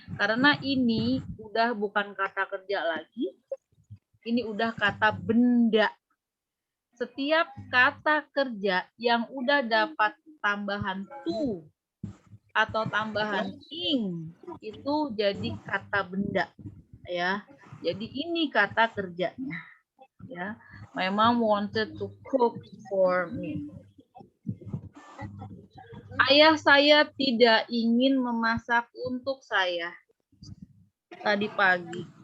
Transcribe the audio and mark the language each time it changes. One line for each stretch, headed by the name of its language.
Indonesian: Karena ini udah bukan kata kerja lagi, ini udah kata benda. Setiap kata kerja yang udah dapat tambahan to atau tambahan ing itu jadi kata benda ya. Jadi ini kata kerjanya ya.
English: My mom wanted to cook for me.
Indonesian: Ayah saya tidak ingin memasak untuk saya tadi pagi.